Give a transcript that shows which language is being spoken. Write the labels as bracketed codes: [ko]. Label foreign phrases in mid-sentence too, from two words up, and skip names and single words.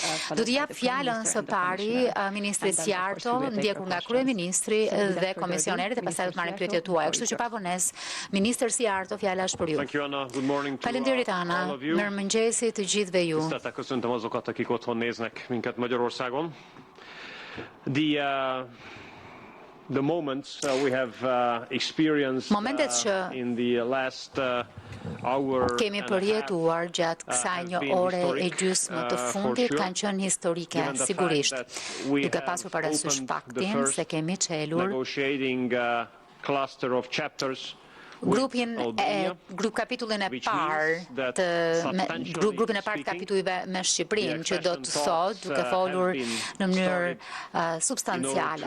[sq] Do t'i jap fjalën së pari ministrit Szijjártó, ndjekur nga kryeministri dhe komisioneri dhe pastaj do të marrim pyetjet tuaja. Kështu që pa vonesë, ministër Szijjártó, fjala është për ju. Faleminderit Ana, mirëmëngjesi të gjithëve ju. [hu] Köszöntöm azokat, akik otthon néznek minket Magyarországon. [en] The moments we have experienced in the last hour [sq] kemi përjetuar gjatë kësaj një ore e gjysmë të fundit kanë qenë historike, sigurisht, duke pasur parasysh faktin se kemi çelur grup-kapitullin e parë grupin e parë të kapitujve me Shqipërinë, që do të thotë, duke folur në mënyrë substanciale.